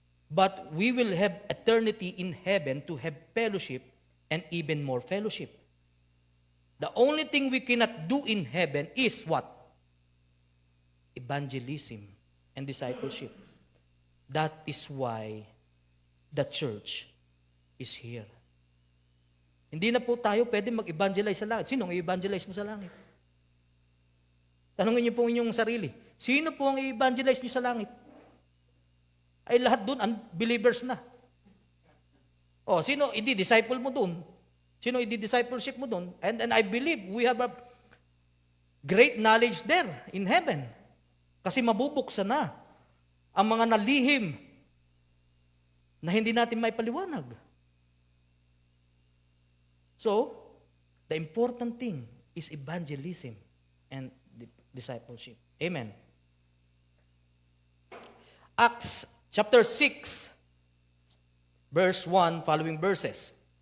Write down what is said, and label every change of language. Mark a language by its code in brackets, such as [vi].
[en] But we will have eternity in heaven to have fellowship and even more fellowship. The only thing we cannot do in heaven is what? Evangelism and discipleship. That is why the church is here. [tl] Hindi na po tayo pwede mag-evangelize sa langit. Sino ang i-evangelize mo sa langit? Tanungin niyo po inyong sarili. Sino po ang i-evangelize niyo sa langit? Ay lahat doon, unbelievers na. O, sino i-disciple mo doon? Sino i-discipleship mo doon? [en] And I believe we have a great knowledge there in heaven. [tl] Kasi mabubuksan na ang mga nalihim na hindi natin maipaliwanag. [en] So, the important thing is evangelism and discipleship. Amen. Acts chapter 6, verse 1, following verses.